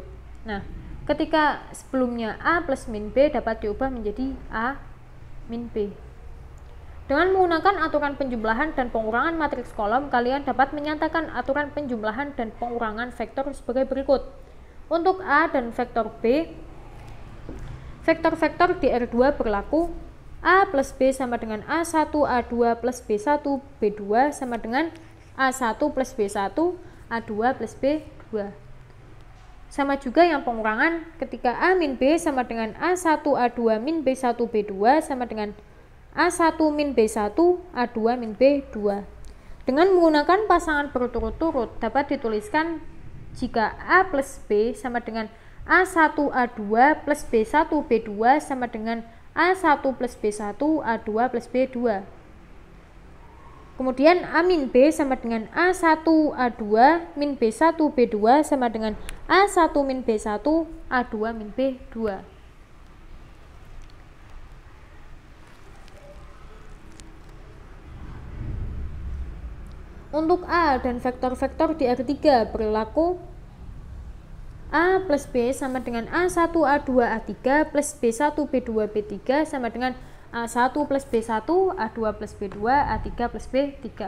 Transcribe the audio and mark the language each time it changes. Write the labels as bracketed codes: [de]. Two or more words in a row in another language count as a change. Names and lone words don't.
[id] Nah, ketika sebelumnya A plus min B dapat diubah menjadi A min B. Dengan menggunakan aturan penjumlahan dan pengurangan matriks kolom, kalian dapat menyatakan aturan penjumlahan dan pengurangan vektor sebagai berikut. Untuk A dan vektor B, vektor-vektor di R2 berlaku A plus B sama dengan A1, A2 plus B1, B2 sama dengan A1 plus B1, A2 plus B2. Sama juga yang pengurangan ketika A min B sama dengan A1, A2 min B1, B2 sama dengan A1 min B1, A2 min B2. Dengan menggunakan pasangan berturut-turut dapat dituliskan jika A plus B sama dengan A1, A2 plus B1, B2 sama dengan A1 plus B1, A2 plus B2. Kemudian A min B sama dengan A1, A2 min B1, B2 sama dengan A1 min B1, A2 min B2. Untuk A dan vektor-vektor di R3 berlaku A plus B sama dengan A1, A2, A3 plus B1, B2, B3 sama dengan A1 plus B1, A2 plus B2, A3 plus B3.